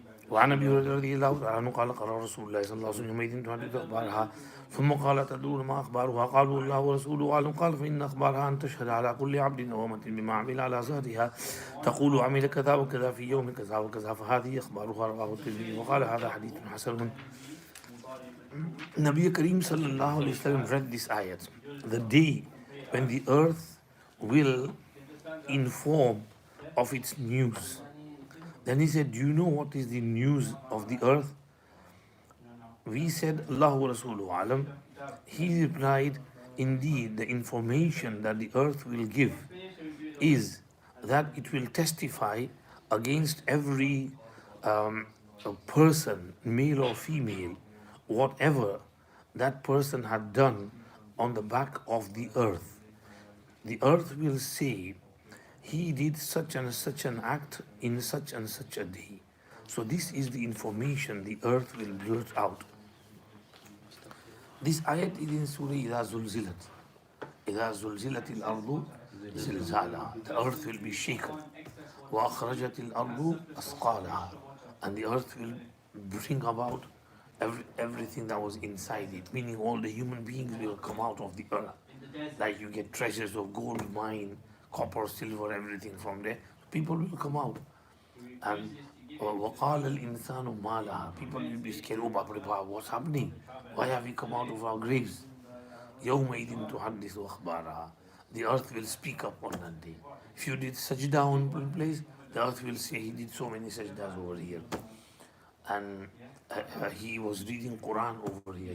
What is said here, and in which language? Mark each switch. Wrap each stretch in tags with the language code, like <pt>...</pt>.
<ar>وعن ابي هريره رضي الله عنه قال قال رسول الله صلى الله عليه وسلم يومئذ تحدث اخبارها ثم قال تدرون ما اخبارها قالوا الله ورسوله اعلم قال فان اخبارها ان تشهد على كل عبد وامه بما عمل على ذاتها تقول عمل كذا وكذا في يوم كذا وكذا فهذه اخبارها رواه الترمذي وقال هذا حديث حسن</ar> <en>Nabi Kareem sallallahu alayhi wasallam read this ayat. The day when the earth will inform of its news. Then he said, do you know what is the news of the earth? We said,</en> <ar>Allahu Rasuluhu Alam.</ar> <en>He replied, indeed, the information that the earth will give is that it will testify against every a person, male or female, whatever that person had done on the back of the earth. The earth will say, he did such and such an act in such and such a day. So this is the information the earth will blurt out. This ayat is in Surah</en> <ar>إِذَا زُلْزِلَتْ إِذَا زُلْزِلَتِ الْأَرْضُ زِلْزَالَهَا.</ar> <en>The earth will be shaken.</en> <ar>وَأَخْرَجَتِ الْأَرْضُ أَثْقَالَهَا.</ar> <en>And the earth will bring about everything that was inside it, meaning all the human beings will come out of the earth. Like you get treasures of gold, mine, copper, silver, everything from there. People will come out.</en> <ar>And وَقَالَ الْإِنسَانُ مَا لَهَا.</ar> <en>People will be scared. Oh, Baba, what's happening? Why have we come out of our graves?</en> <ar>يَوْمَئِذٍ تُحَدِّثُ أَخْبَارَهَا.</ar> <en>The earth will speak up on that day. If you did sajda on one place, the earth will say he did so many sajdas over here. And he was reading Quran over here.</en>